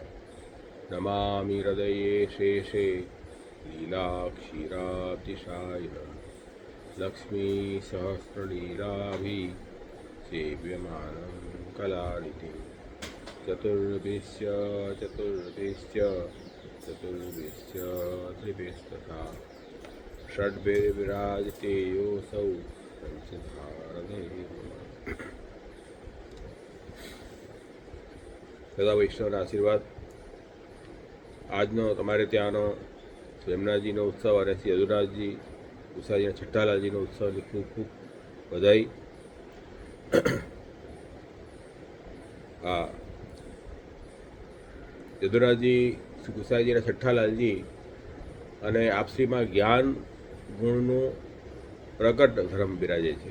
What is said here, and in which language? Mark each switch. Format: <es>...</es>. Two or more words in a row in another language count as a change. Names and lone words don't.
<sa>नमामि हृदये शेषे लीलाक्षीरातिशायिनं लक्ष्मीसहस्रलीलाभिः सेव्यमानं कलानिधिं चतुर्भिश्च त्रिभिस्तथा षड्भिर्विराजते योऽसौ पञ्चधारणे।</sa> <gu>સદા વૈષ્ણવના આશીર્વાદ. આજનો તમારે ત્યાંનો યમુનાજીનો ઉત્સવ અને શ્રી યદુરાજજી ઉષાજીના છઠ્ઠાલાલજીનો ઉત્સવની ખૂબ ખૂબ વધાઈ. હા, યદુરાજજી શ્રી ગુસાઈજીના છઠ્ઠાલાલજી અને આપશ્રીમાં જ્ઞાન ગુણનું પ્રકટ ધર્મ બિરાજે છે.</gu>